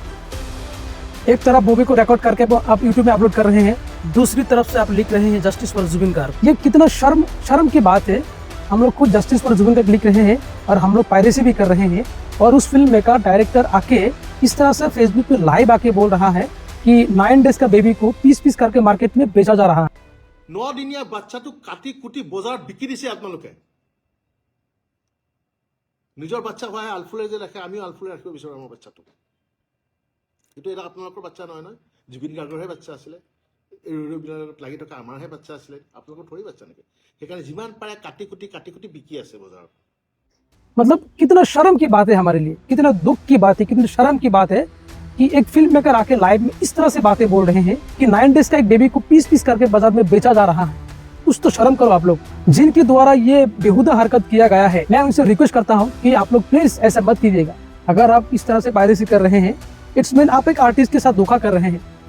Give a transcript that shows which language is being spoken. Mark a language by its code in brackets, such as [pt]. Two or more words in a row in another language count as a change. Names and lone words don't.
[hi] एक तरफ मूवी को रिकॉर्ड करके आप यूट्यूब में अपलोड कर रहे हैं, दूसरी तरफ से आप लिख रहे हैं [en] justice for [hi] जुबिन गार्ग। ये कितना शर्म की बात है। हम लोग खुद [en] justice for [hi] जुबिन गार्ग लिख रहे हैं और हम लोग पायरेसी भी कर रहे हैं, और उस [en] film maker director [hi] आके इस तरह से फेसबुक पे लाइव आके बोल रहा है कि 9 डेज का बेबी को पीस करके मार्केट में बेचा जा रहा है। [as] 9 দিনীয়া বাচ্চাটো কাটি কুটি বজাৰত বিকি দিছে আপোনালোকে। নিজৰ বাচ্চা হয় আলফুলে যে ৰাখে, আমিও আলফুলে ৰাখিব বিচাৰোঁ আমাৰ বাচ্চাটো। কিন্তু এটা আপোনালোকৰ বাচ্চা নহয় নহয়, জুবিন গাৰ্গৰহে বাচ্চা আছিলে। লাগি থকা আমাৰহে বাচ্চা আছিলে, আপোনালোকৰ থৰি বাচ্চা নেকি? সেইকাৰণে যিমান পাৰে কাটি কুটি বিকি আছে বজাৰত। [hi] मतलब कितना शर्म की बात है हमारे लिए, कितना दुख की बात है, कितनी शर्म की बात है कि एक [en] film maker [hi] आके लाइव में इस तरह से बातें बोल रहे हैं कि 9 डेज का एक बेबी को पीस करके बाजार में बेचा जा रहा है। कुछ तो शर्म करो आप लोग, जिनके द्वारा ये बेहुदा हरकत किया गया है। मैं उनसे रिक्वेस्ट करता हूँ कि आप लोग प्लीज ऐसा मत कीजिएगा। अगर आप इस तरह से पायरेसी कर रहे हैं, [en] it's mean [hi] आप एक आर्टिस्ट के साथ धोखा कर रहे हैं।